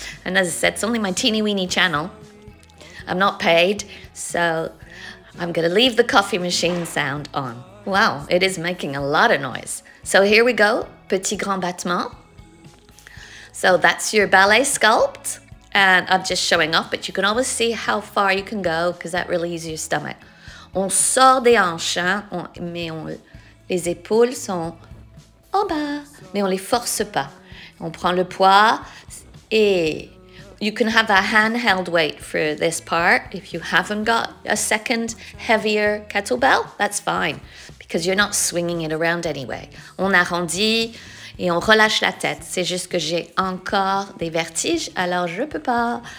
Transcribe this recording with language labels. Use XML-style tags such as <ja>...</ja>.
<en>And as I said, it's only my teeny weeny channel. I'm not paid, so I'm going to leave the coffee machine sound on. Wow, it is making a lot of noise. So here we go.</en> <fr>Petit grand battement.</fr> <en>So that's your ballet sculpt. And I'm just showing off, but you can always see how far you can go because that relieves your stomach.</en> <fr>On sort des hanches, hein, les épaules sont en bas, mais on les force pas. On prend le poids et</fr> <en>you can have a handheld weight for this part. If you haven't got a second heavier kettlebell, that's fine because you're not swinging it around anyway.</en> <fr>On arrondit et on relâche la tête. C'est juste que j'ai encore des vertiges, alors je peux pas.</fr>